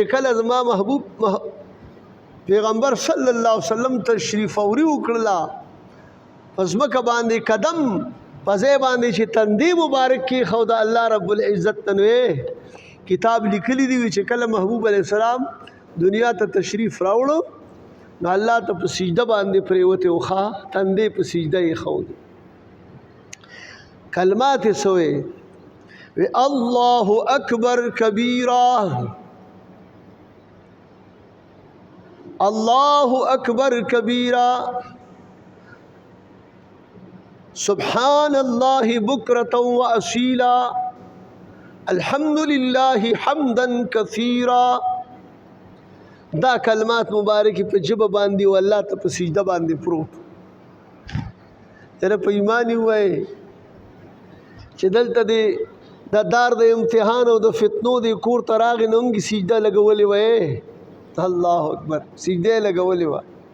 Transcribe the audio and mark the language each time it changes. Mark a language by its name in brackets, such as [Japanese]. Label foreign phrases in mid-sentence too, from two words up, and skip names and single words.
[Pashto] کله زما محبوب پیغمبر [Arabic] صلی الله علیه وسلم [Pashto] تشریف اوري وکړله په ځمکه باندې قدم په ځای باندې چې تندی مبارک کېښود [Arabic] الله رب العزت [Pashto] ته کتاب لیکلی دی چې کله محبوب [Arabic] علیہ السلام [Pashto] دنیا ته تشریف راوړو نو الله ته په سجده باندې پریوتې وخا تندې په سجده یې ښود کلمات یې څه وې [Arabic] الله اکبر کبیرا اللہ اکبر کبیرا سبحان اللہ بکرتا و اصیلا الحمد للہ حمدا کثیرا. [Pashto] دا کلمات مبارکی په جبه باندې و الله ته په سجده باندې پروت تر په ایمانی وای چې دلته دی دا دار د امتحان او د فتنو دی کور ته راغی نو موږ سجده لګولې وای [Arabic] الله اکبر [Pashto] سجده لګولې وای